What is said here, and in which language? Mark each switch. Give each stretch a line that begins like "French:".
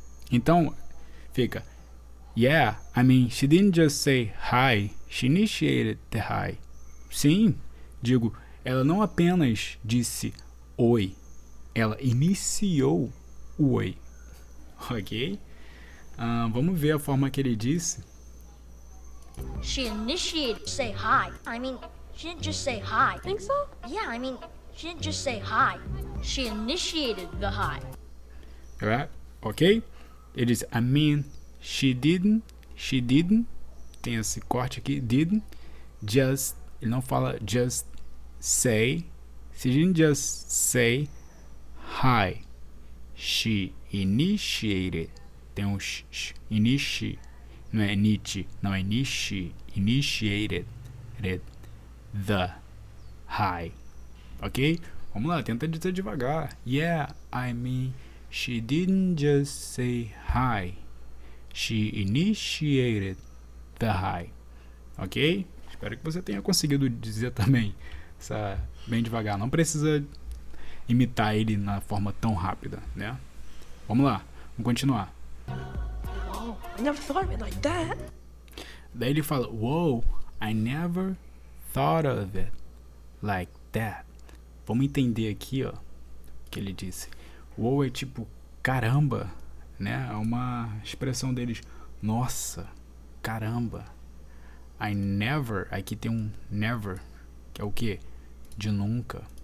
Portuguese: Então, fica
English: yeah, I mean, she didn't just say hi, she initiated the hi.
Portuguese: Sim, digo, ela não apenas disse oi, ela iniciou o oi. Ok? Vamos ver a forma que ele disse.
English: She initiated say hi. I mean, she didn't just say hi. Think so? Yeah, I mean, she didn't just say hi. She initiated the hi. Right? Ok?
Portuguese: Ele diz,
English: I mean, she didn't,
Portuguese: tem esse corte aqui,
English: didn't, just,
Portuguese: ele não fala
English: just say, she didn't just say hi, she initiated,
Portuguese: tem um
English: sh, initiate,
Portuguese: não é
English: initiated, the hi, ok?
Portuguese: Vamos lá, tenta dizer devagar.
English: Yeah, I mean, she didn't just say hi. She initiated the hi. Ok?
Portuguese: Espero que você tenha conseguido dizer também bem devagar. Não precisa imitar ele na forma tão rápida, né? Vamos lá, vamos continuar.
English: Oh, I never thought of it like that.
Portuguese: Daí ele fala,
English: wow, I never thought of it like that.
Portuguese: Vamos entender aqui, ó, o que ele disse. Wow é tipo, caramba, né? É uma expressão deles, nossa, caramba.
English: I never,
Portuguese: aqui tem um never, que é o que? De nunca.